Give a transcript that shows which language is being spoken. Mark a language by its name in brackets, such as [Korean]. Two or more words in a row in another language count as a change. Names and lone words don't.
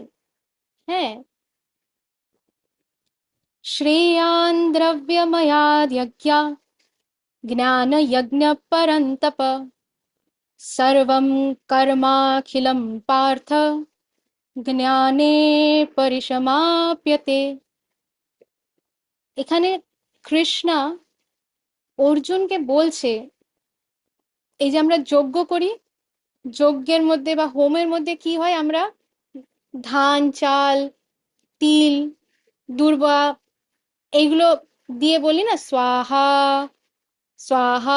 [Sanskrit] হ্যাঁ, श्रेयान् द्रव्यमयाद् यज्ञाज् ज्ञान यज्ञः परन्तप सर्वं कर्माखिलं पार्थ ज्ञाने परिसमाप्यते। [Bangla] এখানে কৃষ্ণা অর্জুনকে বলছে, এই যে আমরা যজ্ঞ করি, যজ্ঞের মধ্যে বা হোমের মধ্যে কি হয়, আমরা ধান, চাল, তিল, দূর্বা এইগুলো দিয়ে বলি না, [Sanskrit] स्वाहा स्वाहा।